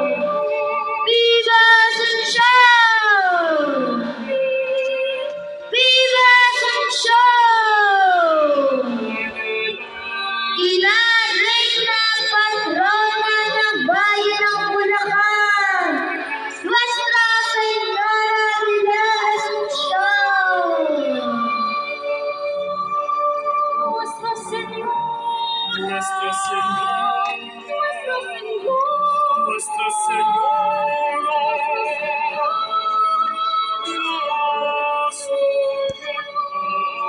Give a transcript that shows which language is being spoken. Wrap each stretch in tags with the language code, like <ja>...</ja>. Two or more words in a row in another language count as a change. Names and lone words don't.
<es>Viva Asuncion! Viva Asuncion!</es> <tl>Ina</tl> <es>Reina Patrona</es> <tl>ng Bayan ng Bulacan,</tl> <es>Nuestra Señora de la Asuncion. Nuestra Señora, Nuestra Señora, Nuestra Señora, Nuestra Señora, de la Asunción.</es>